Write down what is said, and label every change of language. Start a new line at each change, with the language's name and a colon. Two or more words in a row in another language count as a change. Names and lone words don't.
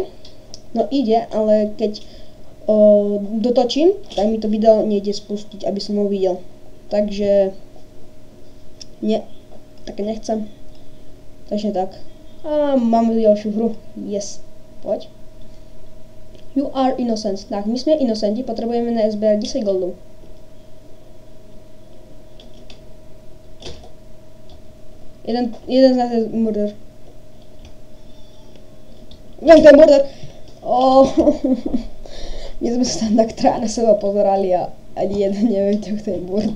Slovak: No ide, ale keď dotočím, tak mi to video nejde spustiť, aby som ho videl. Takže nie, také nechcem. Takže tak. A máme ďalšiu hru. Yes. Poď.
English: You are innocent.
Slovak: Tak, my sme innocenti, potrebujeme na SBR 10 goldov. Jeden z nás je murder. Viem, to je murder. My sme sa tam tak na seba pozerali a ani jeden nevedel, kto je murder.